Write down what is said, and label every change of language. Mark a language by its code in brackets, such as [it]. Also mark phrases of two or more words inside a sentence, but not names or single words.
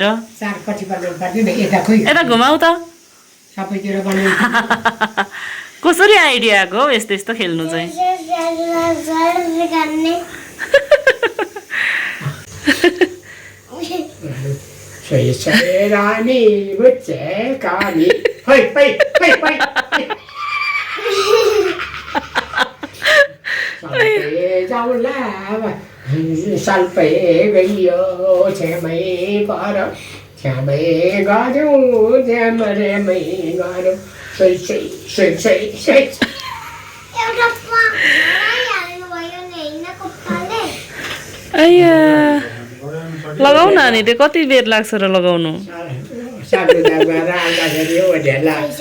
[ne] चारपट्टि बनाउनु पर्दैन यता खोइ यता घुमाउ त सबैतिर बनाउनु कसरी आइडिया आएको हौ यस्तो यस्तो खेल्नु चाहिँ सही सही रानी बुच्चे कानी होइ होइ होइ होइ सल्पे जाउला सल्पे गइयो छेमै पर छेमै गरौँ झ्यामरेमै गरौँ सही सही सही सही सही एउटा हाल्नु भयो नि हैन कपालले आया लगाउ न अनि त्यो कति बेर लाग्छ र लगाउनु सानो दागबाट आउँदाखेरि हो ढेला